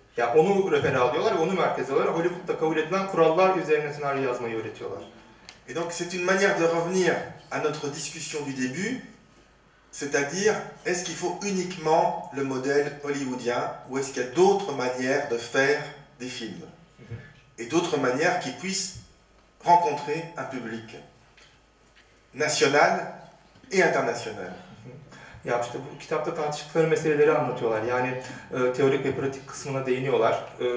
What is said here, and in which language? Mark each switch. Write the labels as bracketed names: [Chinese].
[Turkish] Yani onu refer alıyorlar ve onu merkeze alıyorlar. Hollywood'da kabul edilen kurallar üzerine senaryo yazmayı öğretiyorlar. [French] Et donc c'est une manière de revenir à notre discussion du début, c'est-à-dire est-ce qu'il faut uniquement le modèle hollywoodien ou est-ce qu'il y a d'autres manières de faire des films et d'autres manières qui puissent rencontrer un public national et international. [Turkish] Ya işte bu kitapta tartıştıkları meseleleri anlatıyorlar. Yani teorik ve pratik kısmına değiniyorlar.